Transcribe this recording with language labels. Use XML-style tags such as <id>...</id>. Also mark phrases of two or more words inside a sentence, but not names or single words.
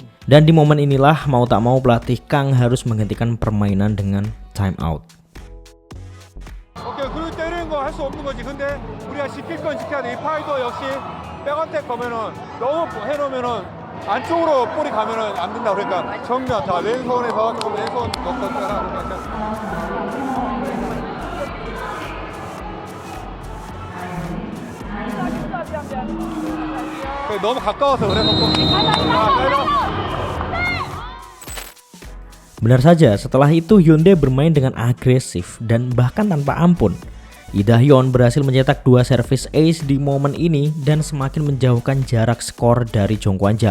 <id>Dan di momen inilah mau tak mau pelatih Kang harus menghentikan permainan dengan timeout.</id> <ko>오케이, 그리고 때리는 거 할 수 없는 거지. 근데 우리가 지킬 건 지켜야 돼. 이 파이도 역시 백어택 가면은 너무 해놓으면은 안쪽으로 볼이 가면은 안 된다. 그러니까 정면, 자 왼손에서 조금 왼손 넣었다가 너무 가까워서 그래서</ko> <id>Benar saja, setelah itu Hyundai bermain dengan agresif dan bahkan tanpa ampun. Lee Da-hyun berhasil mencetak 2 servis ace di momen ini dan semakin menjauhkan jarak skor dari Jongkwajang.</id>